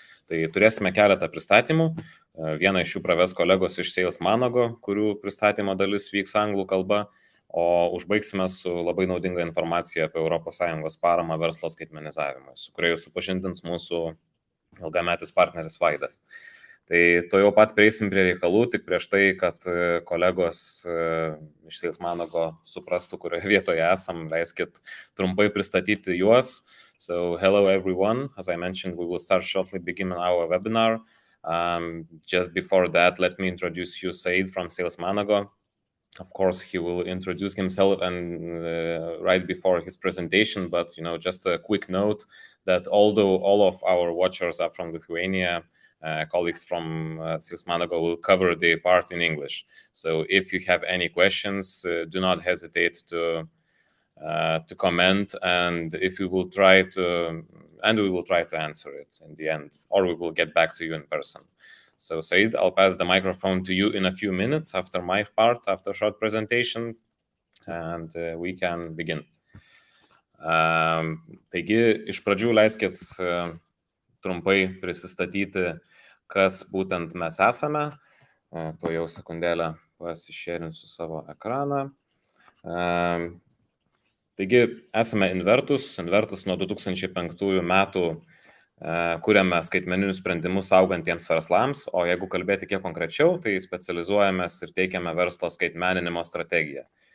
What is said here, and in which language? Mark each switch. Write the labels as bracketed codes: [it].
[lt] Tai turėsime keletą pristatymų. Vieną iš jų praves kolegos iš SALESmanago, kurių pristatymo dalis vyks anglų kalba, o užbaigsime su labai naudinga informacija apie ES paramą verslo skaitmenizavimui, su kuria jūs supažindins mūsų ilgametis partneris Vaidas. Tai to jau pat prieisim prie reikalų, tik prieš tai, kad kolegos iš SALESmanago suprastų, kurioje vietoje esam, leiskit trumpai pristatyti juos. [en] So, hello everyone. As I mentioned, we will start shortly beginning our webinar. Just before that, let me introduce you Said from SALESmanago. Of course, he will introduce himself and right before his presentation, but just a quick note that although all of our watchers are from Lithuania, colleagues from SALESmanago will cover the part in English. So if you have any questions, do not hesitate to comment, and we will try to answer it in the end, or we will get back to you in person. So Said, I'll pass the microphone to you in a few minutes after my part, after short presentation, and we can begin. [lt] Taigi, iš pradžių leiskit trumpai prisistatyti, kas būtent mes esame. To jau sekundėlę pasišėrinsiu savo ekraną. Taigi, esame Invertus nuo 2005 metų kuriame skaitmeninius sprendimus augantiems verslams, o jeigu kalbėti kiek konkrečiau, tai specializuojamės ir teikiame verslo skaitmeninimo strategiją.